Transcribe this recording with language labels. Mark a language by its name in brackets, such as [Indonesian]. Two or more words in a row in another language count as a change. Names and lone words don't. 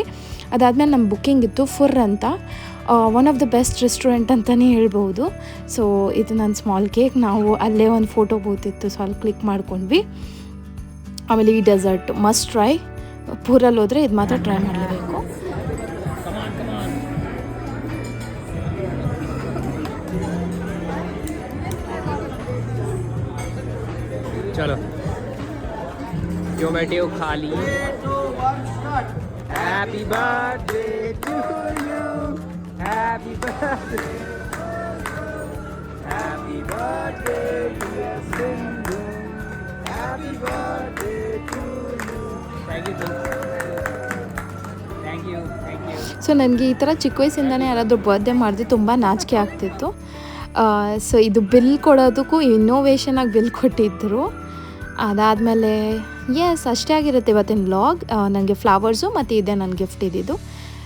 [Kannada] ಅದಾದಮೇಲೆ ನಮ್ಮ ಬುಕ್ಕಿಂಗ್ ಇತ್ತು ಫುರ್ ಅಂತ, [English] one of the best restaurant [Kannada] ಅಂತಲೇ ಹೇಳ್ಬೋದು. ಸೊ ಇದು ನನ್ನ [English] small cake. [Kannada] ನಾವು ಅಲ್ಲೇ ಒಂದು [English] photo booth [Kannada] ಇತ್ತು, ಸೊ ಅಲ್ಲಿ ಕ್ಲಿಕ್ ಮಾಡ್ಕೊಂಡ್ವಿ. ಆಮೇಲೆ ಈ [English] dessert must try. [Kannada] ಪೂರಲ್ಲಿ ಹೋದರೆ ಇದು ಮಾತ್ರ ಟ್ರೈ ಮಾಡಲೇಬೇಕು. [Hindi] चलो जो बैठे हो खाली. [English] Happy birthday to you, happy birthday, happy birthday dear Sindhu, happy birthday to you. Thank you. [Kannada] ಸೊ ನನಗೆ ಈ ಥರ ಚಿಕ್ಕ ವಯಸ್ಸಿಂದನೇ ಯಾರಾದರೂ ಬರ್ತ್ಡೇ ಮಾಡಿದ್ರೆ ತುಂಬ ನಾಚಿಕೆ ಆಗ್ತಿತ್ತು. ಸೊ ಇದು ಬಿಲ್ ಕೊಡೋದಕ್ಕೂ ಇನ್ನೋವೇಷನಾಗಿ ಬಿಲ್ ಕೊಟ್ಟಿದ್ದರು. ಅದಾದಮೇಲೆ ಅಷ್ಟೇ ಆಗಿರುತ್ತೆ ಇವತ್ತಿನ ವ್ಲಾಗ್. ನನಗೆ ಫ್ಲವರ್ಸು ಮತ್ತು ಇದೆ ನನ್ನ ಗಿಫ್ಟ್ ಇದ್ದಿದ್ದು.